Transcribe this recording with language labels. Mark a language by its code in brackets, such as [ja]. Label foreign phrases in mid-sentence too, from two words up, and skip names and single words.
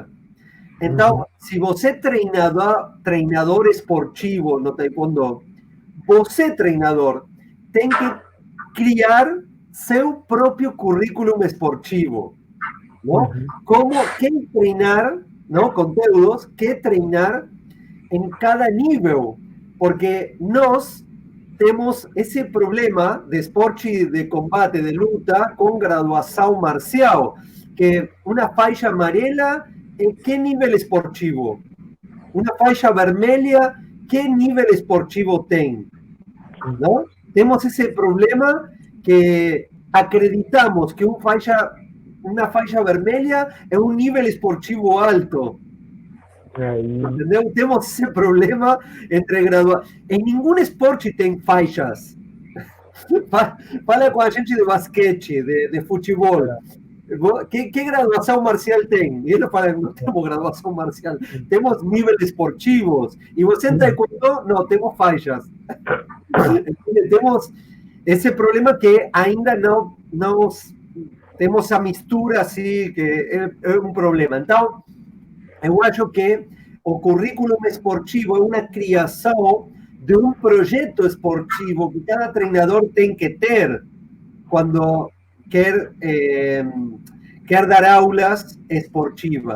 [pt] Então, se você é treinador esportivo no Taekwondo, você, treinador, tem que criar seu próprio currículo esportivo. ¿No? Como que treinar, ¿no? Conteúdos que treinar [es] en cada nivel, [pt] porque nós temos esse problema de esporte de combate, de luta, com graduação marcial, que uma faixa amarela, [es] ¿en qué nivel esportivo? [pt] Una faixa vermelha, [es] ¿qué nivel [pt] esportivo tem? [es] ¿No? Tenemos ese problema [pt] que acreditamos que una faixa vermelha é um nível esportivo alto. Entendeu? Temos esse problema entre graduados. Em nenhum esporte tem faixas. Fala com a gente de basquete, de futebol. [es] ¿Qué graduación marcial tem? Y ellos para no tenemos graduación marcial, tenemos niveles esportivos. Y vos en taekwondo, no, tenemos faixas. [pt] Temos esse problema que ainda não temos a mistura assim, que é um problema. Então, eu acho que o currículo esportivo é uma criação de um projeto esportivo que cada treinador tem que ter quando quer dar aulas esportivas.